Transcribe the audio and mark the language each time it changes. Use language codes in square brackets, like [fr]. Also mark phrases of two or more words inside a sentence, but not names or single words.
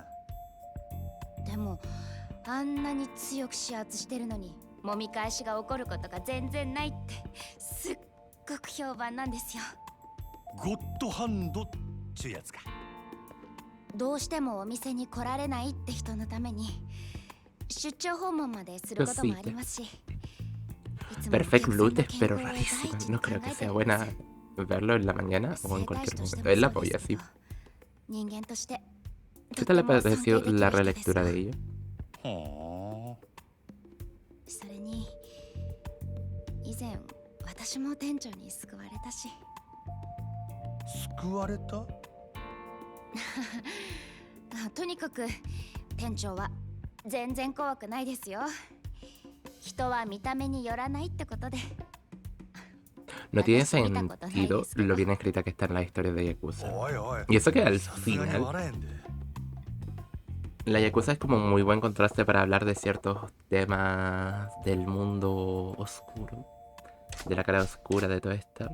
[ja] でもあんなに強く指圧してるのに揉み返しが起こることが全然ないってすっごく評判なんですよ。ゴッドハンドっちゅうやつか。どうしてもお店に来られないって人のために出張訪問まですることもありますし。 [es] Perfect Blue, pero rarísimo. No creo que sea buena verlo en la mañana o en cualquier momento. Es la polla, sí. ¿Qué tal le pareció la relectura de ello? [ja] それに以前私も店長に救われたし。救われた？とにかく店長は全然怖くないですよ。人は見た目によらないってことで。 [es] No tiene sentido lo bien escrita que está en la historia de Yakuza. Y eso que al final la Yakuza es como un muy buen contraste para hablar de ciertos temas del mundo oscuro, de la cara oscura de todo esto.